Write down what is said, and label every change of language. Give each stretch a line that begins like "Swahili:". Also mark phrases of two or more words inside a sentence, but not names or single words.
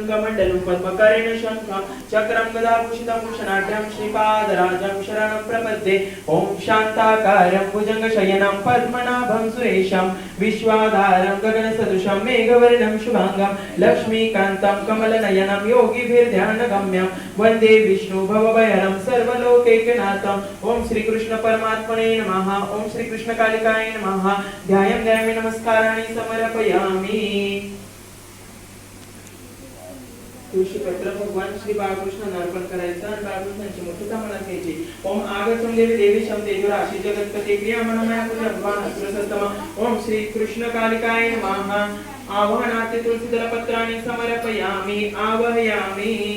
Sanskrit: कमण्डलुं पद्मकरेण शङ्खं चक्रं गदाभूषितं भूषणाढ्यं श्रीपादराजं शरणं प्रपद्ये ओम शान्ताकारं भुजङ्गशयनं पद्मनाभं सुरेशं विश्वाधारं गगनसदृशं मेघवर्णं शुभांगं लक्ष्मीकान्तं कमलनयनं योगिभिर्ध्यानगम्यं वन्दे विष्णु भवभयहरं सर्वलोकैकनाथं ओम श्री कृष्ण परमात्मने नमः ओम श्री कृष्ण कालिकाय नमः ध्यायं ध्यायामि नमस्काराणि समर्पयामि
Marathi: तुळशी पत्र भगवान श्री बाळकृष्ण अर्पण करायचं आणि बाळकृष्णाची मुठीत मनात घ्यायची
Sanskrit: ओम आगतम देवी देवी शमतेजो राशी जगत्पते क्रिया मनमया पूजा भगवान असुरसत्तम ओम श्री कृष्ण कालिकाय नमः आवाहनाते तुलसीदल पत्राणि समर्पयामि आवाहयामि